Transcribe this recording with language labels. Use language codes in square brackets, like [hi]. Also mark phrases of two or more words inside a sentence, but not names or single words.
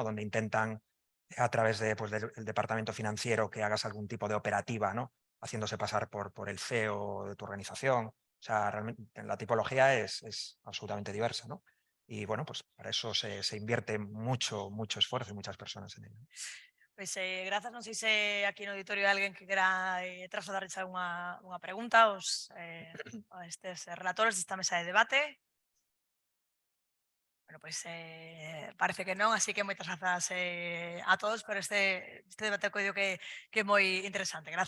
[es] Donde intentan a través pues, del departamento financiero que hagas algún tipo de operativa, ¿no? Haciéndose pasar por el CEO de tu organización. O sea, realmente la tipología es absolutamente diversa, ¿no? Y bueno, pues para eso se invierte mucho esfuerzo y muchas personas en ello. [gl] Pois grazas, non sei se aquí no auditorio hai alguén que quera trasladarles unha pregunta a estes relatores desta mesa de debate. Bueno, pois parece que non, así que moitas grazas a todos por este debate que é moi interesante.